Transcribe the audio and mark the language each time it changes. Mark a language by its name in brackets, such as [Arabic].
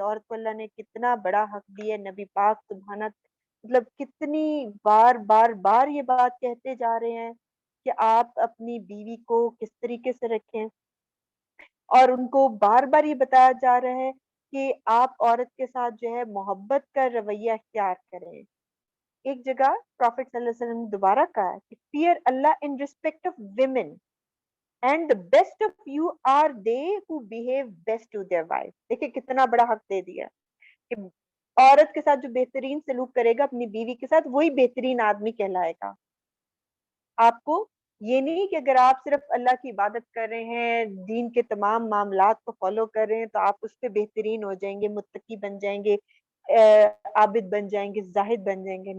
[Urdu] عورت کو اللہ نے کتنا بڑا حق دیا. نبی پاک سبحانہ مطلب کتنی بار بار بار یہ بات کہتے جا رہے ہیں کہ آپ اپنی بیوی کو کس طریقے سے رکھیں اور ان کو بار بار یہ بتایا جا رہا ہے کہ آپ عورت کے ساتھ جو ہے محبت کا رویہ اختیار کریں. ایک جگہ پروفٹ صلی اللہ علیہ وسلم نے دوبارہ کہا کہ [English] fear Allah in respect of women and the best of you are they who behave best to their wife. [Urdu] دیکھیں کتنا بڑا حق دے دیا کہ عورت کے ساتھ جو بہترین سلوک کرے گا اپنی بیوی کے ساتھ وہی بہترین آدمی کہلائے گا. آپ کو یہ نہیں کہ اگر آپ صرف اللہ کی عبادت کر رہے ہیں دین کے تمام معاملات کو فالو کر رہے ہیں تو آپ اس پہ بہترین ہو جائیں گے, متقی بن جائیں گے, عابد بن جائیں گے, زاہد بن جائیں گے.